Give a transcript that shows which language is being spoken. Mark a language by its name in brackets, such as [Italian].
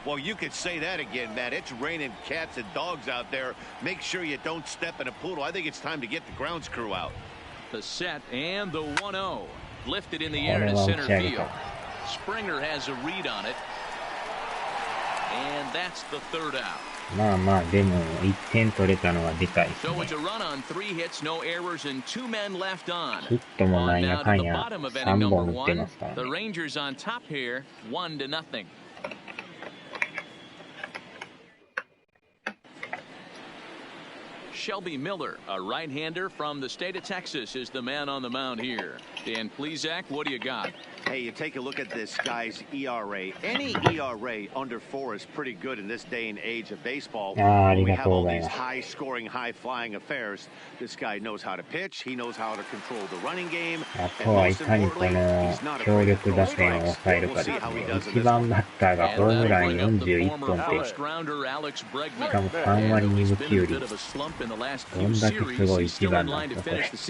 [English] Well, you could say that again, Matt. It's raining cats and dogs out there. Make sure you don't step in a poodle. I think it's time to get the grounds crew out. The set and the 1-0. Lifted in the air to center field. Springer has a read on it. And that's the third out. [Japanese] まあまあでも1点取れたのはでかいですね。 [English] So it's a run on 3 hits, no errors, and 2 men left on. [Japanese] ヒットもなんやかんや3本打ってますからね。 [English] The Rangers on top here, 1-0. Shelby Miller, a right-hander from the state of Texas, is the man on the mound here. Dan Plesac, what do you got? Hey, you take a look at this guy's ERA. Any ERA under 4 is pretty good in this day and age of baseball. We have all these high-scoring, high-flying affairs. This guy knows how to pitch. He knows how to control the running game. [Japanese] あとはいかにこの強力打線を抑えるかですね。 1番バッターがホームラン41本ってしかも3割2分9厘。どんだけすごい1番なんですかこれ。